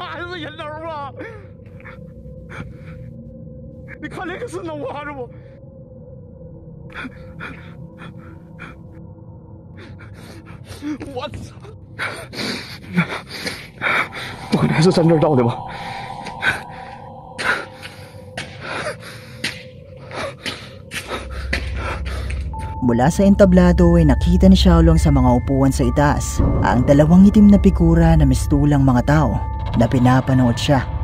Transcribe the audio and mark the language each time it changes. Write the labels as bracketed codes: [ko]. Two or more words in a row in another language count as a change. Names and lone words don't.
[zh] 还是人头啊！你看那个是弄娃子不？我操！不可能还是咱这儿盗的吧？ [tl] Mula sa entablado ay nakita ni Xiaolong sa mga upuan sa itaas ang dalawang itim na figura na mistulang mga tao na pinapanood siya.